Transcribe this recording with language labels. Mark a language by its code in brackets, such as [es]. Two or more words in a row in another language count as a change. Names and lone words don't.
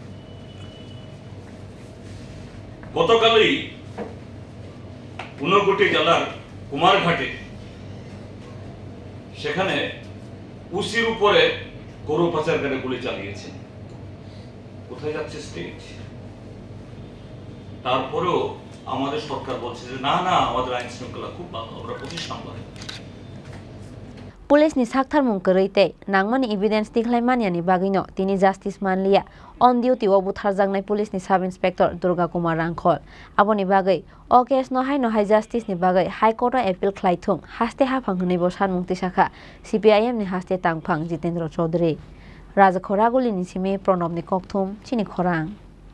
[bn] গতকালই ঊনকোটি জেলার কুমার ঘাটে, সেখানে উসির উপরে গরু পাচারকারী গুলি চালিয়েছে। কোথায় যাচ্ছে স্টেজ? তারপরেও আমাদের সরকার বলছে যে না না আমাদের আইন শৃঙ্খলা খুব ভালো, আমরা প্রতিষ্ঠান করে। [trp] Pulis ni Saktharmung kerite nangmani evidence tikhlaimania ni bagino tini justice Manliya [en] on duty [trp] wo butharjangnai pulis ni [en] sub inspector [trp] Durga Kumar Hrangkhawl aboni bagai o case no hai justice ni bagai [en] high court appeal [trp] khlaithung haste hafang hnei bo sanmung tisakha CPIM ni haste tangphang Jitendra Chowdhury Khorang ni simi pronob ni kokthum Chini Khorang